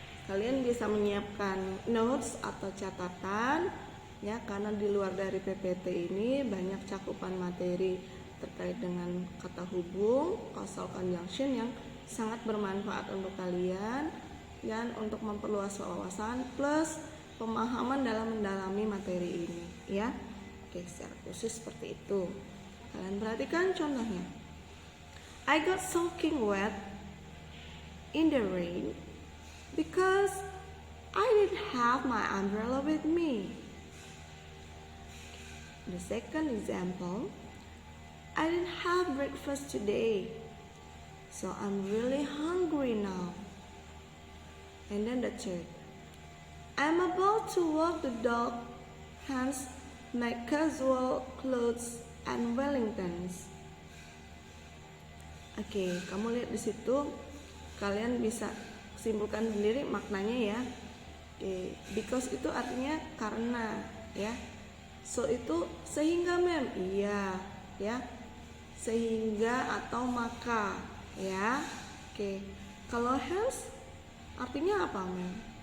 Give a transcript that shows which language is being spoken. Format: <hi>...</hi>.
<id>Kalian bisa menyiapkan notes atau catatan ya, karena di luar dari PPT ini banyak cakupan materi terkait dengan kata hubung, causal conjunction yang sangat bermanfaat untuk kalian dan untuk memperluas wawasan plus pemahaman dalam mendalami materi ini ya. Oke, secara khusus seperti itu. Kalian perhatikan contohnya.</id> <en>I got soaking wet in the rain because I didn't have my umbrella with me. The second example, I didn't have breakfast today, so I'm really hungry now. And then the third, I'm about to walk the dog, hence my casual clothes and Wellingtons.</en> <id>Oke, kamu lihat di situ, kalian bisa simpulkan sendiri maknanya ya. Oke, because itu artinya karena ya. So itu sehingga Mem, iya ya. Sehingga atau maka ya. Oke, kalau hence artinya apa Mem?</id>